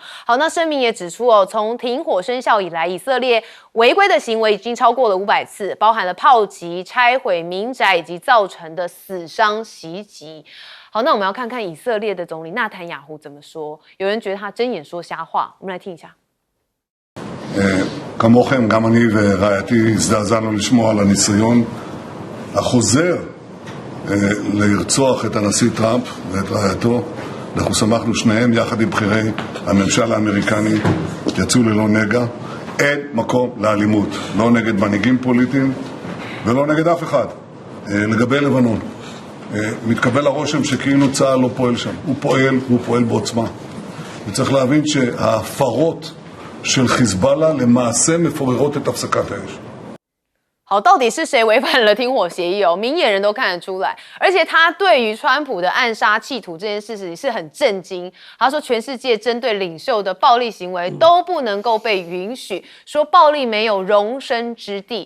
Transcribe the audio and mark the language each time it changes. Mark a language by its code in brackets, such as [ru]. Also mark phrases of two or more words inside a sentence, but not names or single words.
[zh] 好，那声明也指出哦，从停火生效以来，以色列违规的行为已经超过了500次，包含了炮击、拆毁民宅以及造成的死伤袭击。好，那我们要看看以色列的总理纳坦雅胡怎么说。有人觉得他睁眼说瞎话，我们来听一下。 [he] כמוכם, גם אני ורעייתי הזדעזענו לשמוע על הניסיון החוזר לרצוח את הנשיא טראמפ ואת רעייתו. אנחנו שמחנו שניהם יחד עם בכירי הממשל האמריקני יצאו ללא נגע. אין מקום לאלימות, לא נגד מנהיגים פוליטיים ולא נגד אף אחד. לגבי לבנון, מתקבל הרושם שכאילו צה"ל לא פועל שם. הוא פועל בעוצמה. וצריך להבין שההפרות של חיזבאללה למעשה מפוררות את הפסקת האש. [zh] 好，到底是谁违反了停火协议哦？明眼人都看得出来，而且他对于川普的暗杀企图这件事情是很震惊。他说，全世界针对领袖的暴力行为都不能够被允许，说暴力没有容身之地。